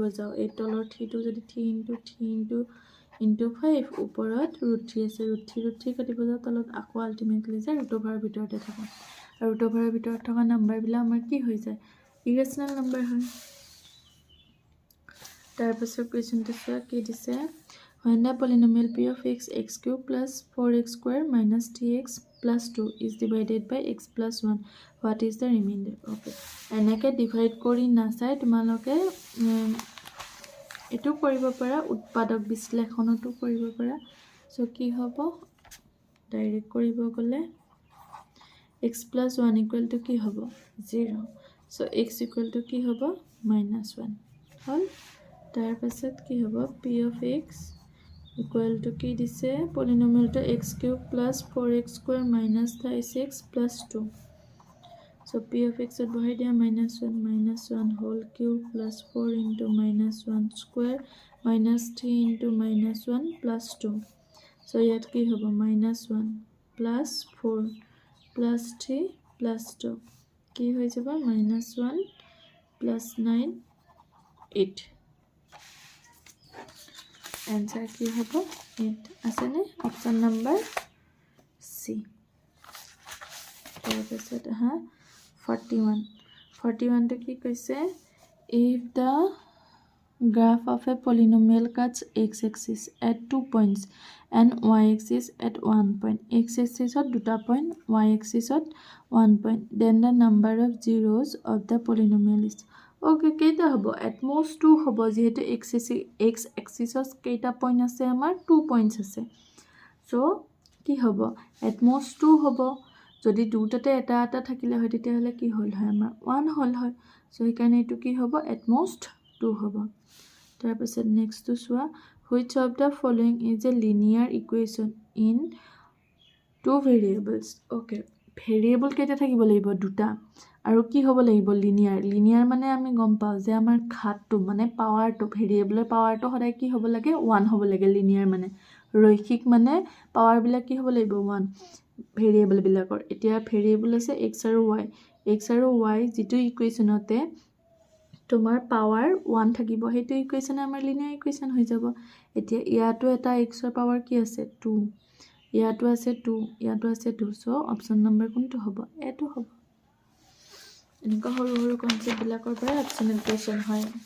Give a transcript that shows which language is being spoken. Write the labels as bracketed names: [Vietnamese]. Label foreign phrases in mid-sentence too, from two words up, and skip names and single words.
[Assamese] যাও এই তলৰ 3 টো যদি 3 * 3 * 5 ওপৰত √3 আছে √3 কাটিব যাও তলত আকৌ আলটিমেটলি যায় √ওভাৰৰ ভিতৰতে থাকে আৰু √ওভাৰৰ ভিতৰত থকা নাম্বাৰ বিলা আমাৰ কি হৈ যায় [English] irrational number [Assamese] হয় তাৰপিছত কুৱেশ্যনটো চোৱা কি দিছে [English] when the polynomial p of x x cube plus 4x square minus 3x plus 2 is divided by x plus 1 what is the remainder okay [Assamese] এনেকৈ ডিভাইড কৰি নাচাই তোমালোকে এটো কৰিব পাৰা উৎপাদক বিশ্লেষণটো কৰিব পাৰা সো কি হ'ব ডাইৰেক্ট কৰিব গলে [English] x plus 1 equal to [Assamese] কি হ'ব 0 so [English] x equal to [Assamese] কি হ'ব -1 হল তাৰ পাছত কি হ'ব [English] p of x equal to [Assamese] কি দিছে পলিনোমিয়ালটো [English] x cube plus 4x square minus 6x plus 2 so p of x at [Assamese] বহাই দিয়া [English] -1 whole cube plus 4 into -1 square minus 3 into -1 plus 2 so [Assamese] ইয়াত কি হ'ব [English] -1 plus 4 plus 3 plus 2 [Assamese] কি হৈ যাব [English] -1 plus 9 8 [Assamese] answer কি হ'ব 8 আছে নে [English] option number [Assamese] সি তাৰপিছত 41 টো কি কৈছে if [English] the graph of a polynomial cuts x-axis at 2 points and y-axis at 1 point x-axis at 2 point y-axis at 1 point then the number of zeros of the polynomial is okay [Assamese] কেইটা হ'ব [English] at most 2 [Assamese] হ'ব যেহেতু [English] x-axis [Assamese] কেইটা পইণ্ট আছে আমাৰ [English] 2 [Assamese] পইণ্টছ আছে so কি হ'ব [English] at most 2 [Assamese] হ'ব যদি দুটাতে এটা থাকিলে হয় তেতিয়াহলে কি হল হয় আমাৰ 1 হল হয় সো সেইকাৰণে এটো কি হ'ব [English] at most 2 [Assamese] হ'ব তাৰপিছত নেক্সট টু চোৱা [English] which of the following is a linear equation in two variables okay [Assamese] ভেৰিয়েবল কেইটা থাকিব লাগিব দুটা আৰু কি হ'ব লাগিব লিনিয়াৰ মানে আমি গম পাও যে আমাৰ ঘাতটো মানে পাৱাৰটো ভেৰিয়েবলৰ পাৱাৰটো সদায় কি হ'ব লাগে 1 হ'ব লাগে লিনিয়াৰ মানে ৰৈখিক মানে পাৱাৰ বিলাক কি হ'ব লাগিব 1 ভেৰিয়েবল বিলাকৰ এতিয়া ভেৰিয়েবল আছে x আৰু y যেটো ইকুৱেচনতে তোমাৰ পাৱাৰ 1 থাকিব হেতু ইকুৱেচন আমাৰ [English] linear equation [Assamese] হৈ যাব এতিয়া ইয়াটো এটা x ৰ পাৱাৰ কি আছে 2 ইয়াটো আছে 2 সো [English] option number [Assamese] কোনটো হ'ব এটো হ'ব এনেকা সৰু কনসেপ্ট বিলাকৰ পৰা [English] optional question [Assamese] হয়